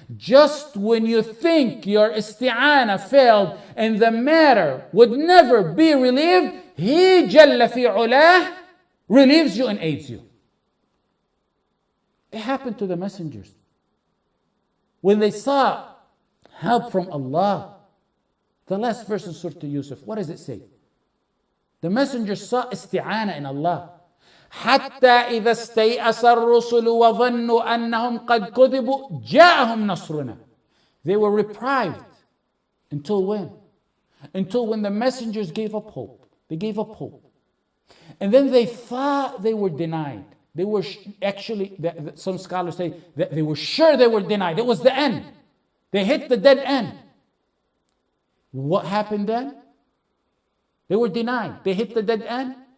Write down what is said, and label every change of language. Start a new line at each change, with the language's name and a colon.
English: Just when you think your isti'ana failed and the matter would never be relieved, He Jalla fi ulah relieves you and aids you. It happened to the messengers. When they saw help from Allah, the last verse in Surah Yusuf, what does it say? The messengers saw isti'ana in Allah.
Arabic: حتى إذا استيأس الرسل وظنوا أنهم قد كذبوا جاءهم نصرنا.
English: They were reprived. Until when? Until when the messengers gave up hope. They gave up hope. And then they thought they were denied. They were actually, some scholars say that they were sure they were denied. It was the end. They hit the dead end. What happened then? They were denied. They hit the dead end.